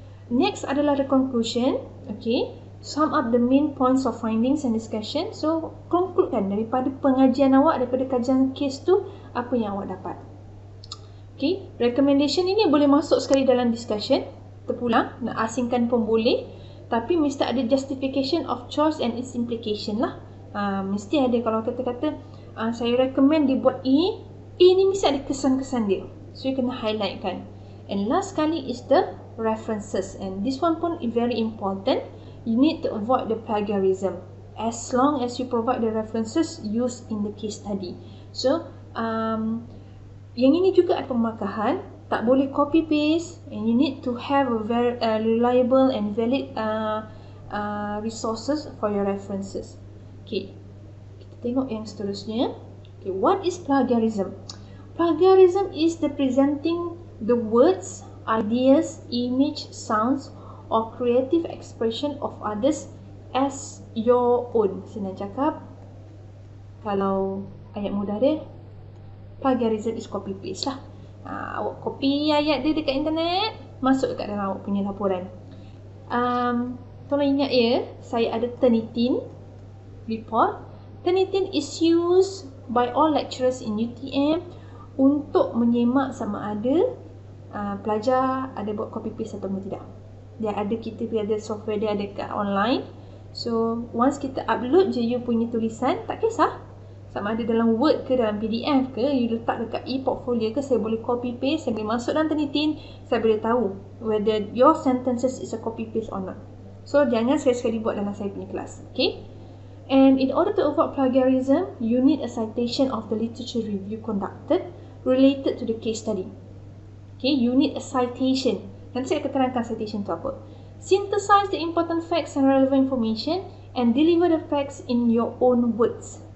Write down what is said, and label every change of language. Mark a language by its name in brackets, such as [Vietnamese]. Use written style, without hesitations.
[English] Next adalah the conclusion. Okay. Sum up the main points of findings and discussion. [Malay] So, concludekan daripada pengajian awak, daripada kajian case tu, apa yang awak dapat. Okay. Recommendation ini boleh masuk sekali dalam discussion. Terpulang, nak asingkan pun boleh. Tapi mesti ada [English] justification of choice and its implication [Malay] lah. Mesti ada. Kalau kata-kata saya recommend dibuat A ni mesti ada kesan-kesan dia. [English] So you kena highlight kan. And last sekali is the references. And this one pun very important. You need to avoid the plagiarism. As long as you provide the references used in the case study. [Malay] So yang ini juga ada pemakahan. Tak boleh [English] copy paste, and you need to have a very reliable and valid resources for your references. [Malay] Okay, kita tengok yang seterusnya. [English] Okay, what is plagiarism? Plagiarism is the presenting the words, ideas, image, sounds, or creative expression of others as your own. [Malay] Senang cakap, kalau ayat mudah dia, [English] plagiarism is copy paste [Malay] lah. Awak copy ayat dia dekat internet, masuk dekat dalam awak punya laporan. Tolong ingat ya, saya ada Turnitin report. [English] Turnitin is used by all lecturers in UTM [Malay] untuk menyemak sama ada pelajar ada buat copy paste atau tidak. Dia ada, kita ada software dia ada kat online. So once kita upload je you punya tulisan, tak kisah sama ada dalam Word ke dalam PDF ke, you letak dekat e-portfolio ke, saya boleh copy paste, saya boleh masuk dalam Turnitin, saya boleh tahu [English] whether your sentences is a copy paste or not. [Malay] So jangan sekali-sekali buat dalam saya punya kelas. [English] Okay. And in order to avoid plagiarism, you need a citation of the literature review conducted related to the case study. Okay, you need a citation. [Malay] Nanti saya akan terangkan citation tu apa. [English] Synthesize the important facts and relevant information and deliver the facts in your own words.